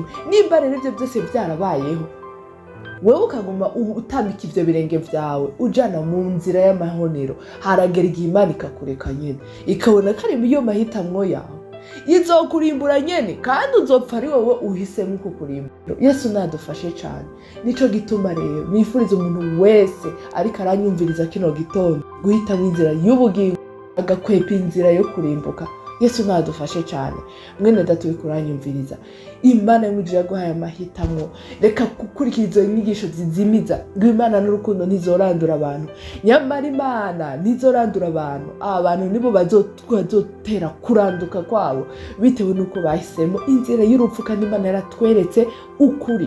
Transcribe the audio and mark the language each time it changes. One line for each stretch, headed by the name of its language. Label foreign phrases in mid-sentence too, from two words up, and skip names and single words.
Rundi: Nimba rero ibyo byose byarabayeho wewe ukaguma utambika ivyo birenge vyawe ujana mu nzira y'amahonero, haragera igihe Imana ikakureka nyene ikabona ko ari iyo mahitamwo yawe izokurimbura nyene kandi uzopfa ari wowe uhisemo uko kurimbura. Yesu nadufashe cyane. Nico gituma rero nifuriza umuntu wese ariko aranyumviriza kino gitondo guhitamo inzira y'ubugingo agakwepa inzira yo kurimbuka. Yesu nadufashe cyane. Mwene data wikuranyumviriza, Imana y'umujira guhaye amahitamo. Reka gukurikiriza inyigisho zizimiza ngo Imana n'urukundo ntizorandura abantu, nyamara Imana ntizorandura abantu. Abantu nibo bazotera kuranduka kwabo bitewe nuko bahisemo inzira y'urupfu, kandi Imana yaratweretse ukuri.